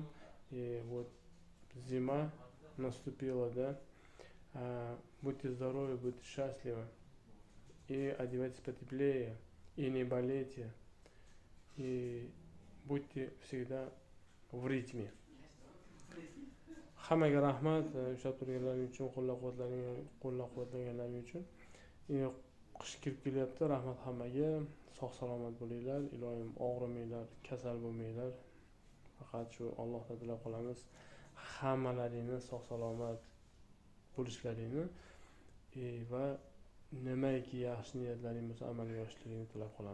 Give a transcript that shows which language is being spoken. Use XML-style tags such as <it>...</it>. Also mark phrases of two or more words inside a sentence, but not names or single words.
<ru>И вот зима наступила, да? Будьте здоровы, будьте счастливы. И одевайтесь потеплее, и не болейте, и будьте всегда в ритме.</ru> <uz>Hammaga rahmat, ushlab turganlaring uchun, qo'llab-quvvatlaganlaring uchun. Qish kirib kelyapti, rahmat hammaga. Sog' salomat bo'linglar, iloyim og'rimanglar, kasal bo'lmanglar. Faqat shu Allohdan tilab qolamiz. Hammalaringni sog' salomat bo'lishlaringni va nimaiki yaxshi niyatlaring bo'lsa amalga oshishlaringni tilab qolamiz.</uz>